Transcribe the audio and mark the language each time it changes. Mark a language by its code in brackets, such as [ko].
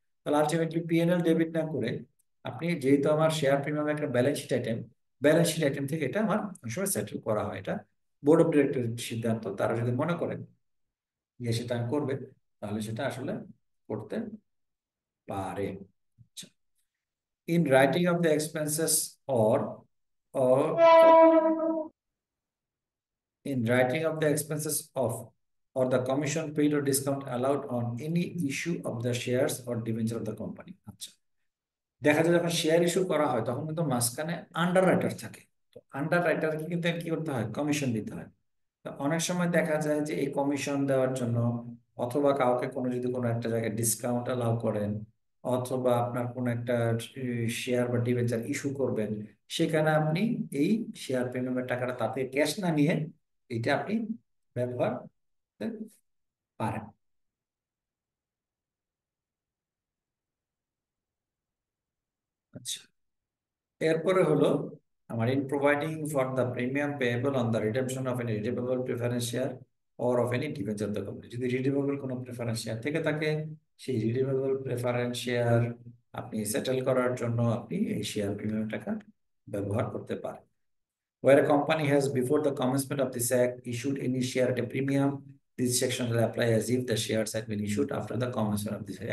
[bn] তাহলে ultimately P&L debit না করে আপনি, যেহেতু আমার শেয়ার প্রিমিয়াম একটা balance sheet item, balance sheet item থেকে এটা আমার অনেক সময় সেটেল করা হয়। এটা বোর্ড অফ ডিরেক্টরের সিদ্ধান্ত, তারা যদি মনে করেন যে সেটা করবে তাহলে সেটা আসলে করতে পারে। [en] In writing of the expenses or in writing of the expenses of or the commission paid or discount allowed on any issue of the shares or debenture of the company. [bn] আচ্ছা, দেখা যায় যখন শেয়ার ইস্যু করা হয় তখন কিন্তু মাঝখানে under writer থাকে। তো আন্ডার রাইটারকে কিন্তু কি করতে হয়, কমিশন দিতে হয়। তো অনেক সময় দেখা যায় যে এই কমিশন দেওয়ার জন্য, অথবা কাউকে যদি কোনো একটা জায়গায় ডিসকাউন্ট অ্যালাউ করেন, অথবা আপনার কোনো একটা শেয়ার বা ডিবেঞ্চার ইস্যু করবেন, সেখানে আপনি এই শেয়ার প্রিমিয়ামের টাকাটা তাতে ক্যাশ না নিয়ে এটা আপনি ব্যবহার করতে পারেন। আচ্ছা, এরপরে হলো আমার [en] In providing for the premium payable on the redemption of any redeemable preference share or of any debenture the company. [bn] যদি রিডিমেবল কোনো প্রেফারেন্স শেয়ার থেকে থাকে, সেই রিডিমেবল প্রেফারেন্স শেয়ার আপনি সেটেল করার জন্য আপনি এই শেয়ার প্রিমিয়াম টাকা ব্যবহার করতে পারেন। [en] Where a company has before the commencement of this act issued any share at a premium, this section will apply as if the shares had been issued after the commencement of this act.